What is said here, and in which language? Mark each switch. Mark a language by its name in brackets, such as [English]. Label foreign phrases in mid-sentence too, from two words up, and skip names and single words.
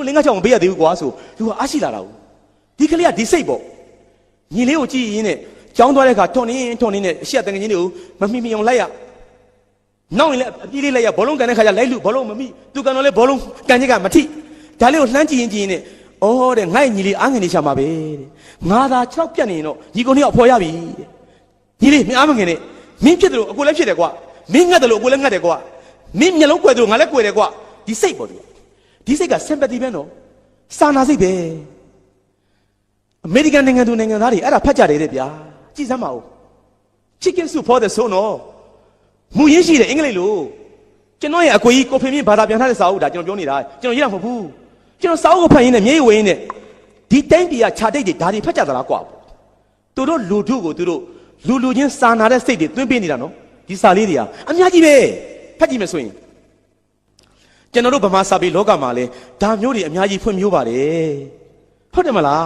[Burmese] 5-6 မပေးရသေးဘူးကွာဆိုလူကအရှိလာတာဟုတ်ဒီကလေးကဒီစိတ်ပေါ့ညီလေးကိုကြည့်ရင်းနဲ့ကျောင်းသွားတဲ့အခါထွန်နေနဲ့အရှိတငယ်ချင်းတွေကိုမမိအောင်လိုက်ရနောက်ရင်လည်းအပြေးလေးလိုက်ရဘောလုံးကန်တဲ့ခါကျလိုက်လူဘောလုံးမမိသူကန်တော့လေဘောလုံးကန်ချက်ကမထိဒါလေးကိုလှမ်းကြည့်ရင်နဲ့အော်တဲ့ငါ့ညီလေးအားငယ်နေချမှာပဲတဲ့ငါသာ6ပြတ်နေရင်တော့ညီကုန်းလေးကအဖော်ရပြီတဲ့ညီလေးမင်းအားမငယ်နဲ့မင်းဖြစ်တယ်လို့အကိုလည်းဖြစ်တယ်ကွာမင်းငတ်တယ်လို့အကိုလည်းငတ်တယ်ကွာမင်းမျက်လုံးကွယ်တယ်လို့ငါလည်းကွယ်တယ်ကွာဒီစိတ်ပေါ့ဒီ ဒီစိတ်က sympathy ပဲနော်စာနာစိတ်ပဲအမေရိကန်နိုင်ငံသူနိုင်ငံသားတွေအဲ့ဒါဖတ်ကြတယ်တဲ့ဗျာကြည့်စမ်းပါဦး [English] chicken soup for the soul [Burmese] နော်မူရင်းရှိတယ်အင်္ဂလိပ်လိုကျွန်တော်ရဲ့အကိုကြီးကိုဖေမြင့်ဘာသာပြန်ထားတဲ့စာအုပ်ဒါကျွန်တော်ပြောနေတာကျွန်တော်ရေးတာမဟုတ်ဘူးကျွန်တော်စာအုပ်ကိုဖတ်ရင်းနဲ့မျက်ရည်ဝေရင်းနဲ့ဒီတိုင်းပြည်ကခြာ တိတ်တွေဒါတွေဖတ်ကြသလားကွာသူတို့လူထုကိုသူတို့လူချင်းစာနာတဲ့စိတ်တွေသွင်းပေးနေတာနော်ဒီစာလေးတွေကအများကြီးပဲဖတ်ကြည့်မယ်ဆိုရင်ကျွန်တော်တို့ဗမာစာပေလောကမှာလဲဒါမျိုးတွေအများကြီးဖွင့်မျိုးပါတယ်ဟုတ်တယ်မလား